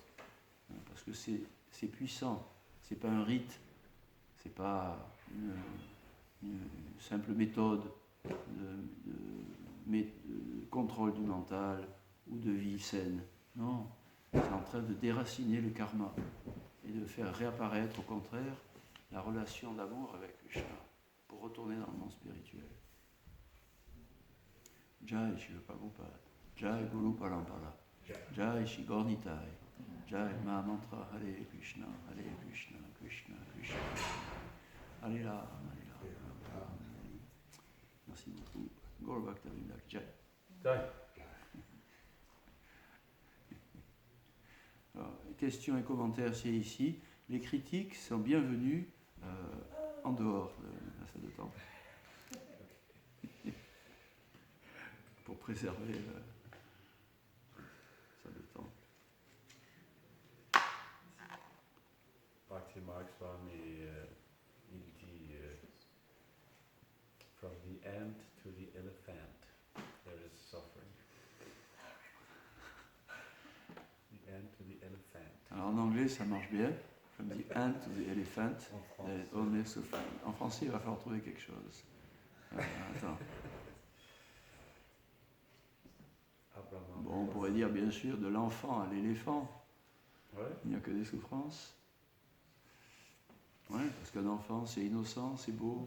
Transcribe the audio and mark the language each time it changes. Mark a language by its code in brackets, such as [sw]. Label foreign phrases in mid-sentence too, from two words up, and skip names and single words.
[fr] Parce que c'est puissant, c'est pas un rite, c'est pas une simple méthode de contrôle du mental ou de vie saine. Non, c'est en train de déraciner le karma et de faire réapparaître au contraire la relation d'amour avec Krishna pour retourner dans le monde spirituel. [sa] जय श्री प्रभुपाद, जय गुरु परम्परा, जय श्री गोर्निताइ, जय महामन्त्र हरे कृष्ण, कृष्ण कृष्ण, हरे राम, हरे राम. [fr] Merci beaucoup. [sa] गौर भक्तिविनोद जय. Jai. [fr] Alors, questions et commentaires, c'est ici. Les critiques sont bienvenues en dehors de la salle de temple. Pour préserver la salle de temple. Bhakti Mark Swami, il dit [en] from the ant to the elephant, there is suffering. The ant to the elephant. [fr] Alors en anglais, ça marche bien. [en] From the ant to the elephant, there is only suffering. [fr] En français, il va falloir trouver quelque chose. Attends. Bon, on pourrait dire bien sûr de l'enfant à l'éléphant. Ouais. Il n'y a que des souffrances. Ouais, parce qu'un enfant, c'est innocent, c'est beau.